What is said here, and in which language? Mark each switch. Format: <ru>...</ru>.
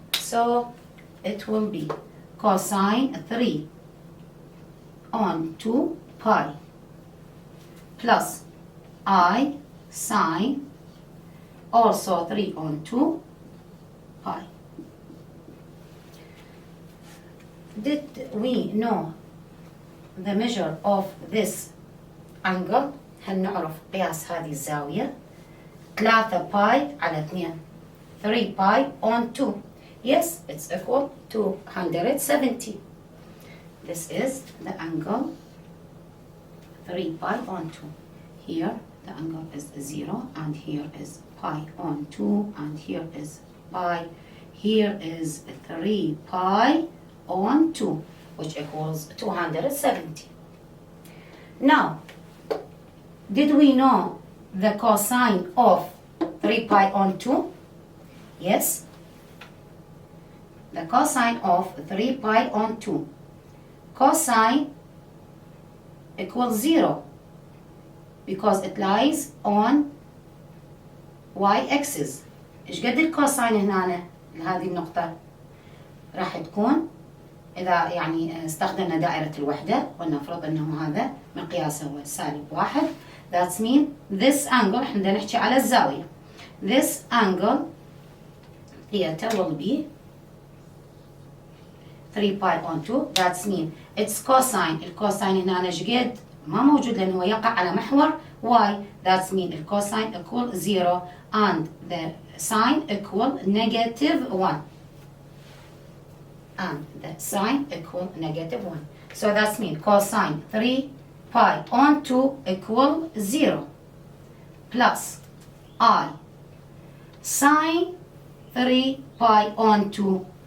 <en>So it will be cosine 3 on 2 pi plus I sine also 3 on 2 pi. Did we know the measure of this angle?</en> <ar>هل نعرف قياس هذه الزاوية؟ 3 باي على 2.</ar> <en>3 pi on 2. Yes, it's equal to 170. This is the angle 3 pi on 2. Here the angle is 0, and here is pi on 2, and here is pi. Here is 3 pi on 2, which equals 270. Now, did we know the cosine of 3 pi on 2? Yes. The cosine of 3 pi on 2. Cosine equals 0 because it lies on y axis.</en> <ar>ايش قد الكوساين هنا؟ لهذه النقطة راح تكون إذا يعني استخدمنا دائرة الوحدة ولنفرض أنه هذا مقياسه هو -1.</ar> <en>That means this angle</en> <ar>احنا بدنا نحكي على الزاوية.</ar> <en>This angle theta will be 3 pi on 2. That means its cosine.</en> <ar>الكوساين هنا جد ما موجود لأنه يقع على محور y.</ar> <en>That means الكوساين equal 0 and the sine equal -1. And the sine equal -1. So that means cosine 3 pi on 2 equal 0 plus I sine 3 pi on 2.</en>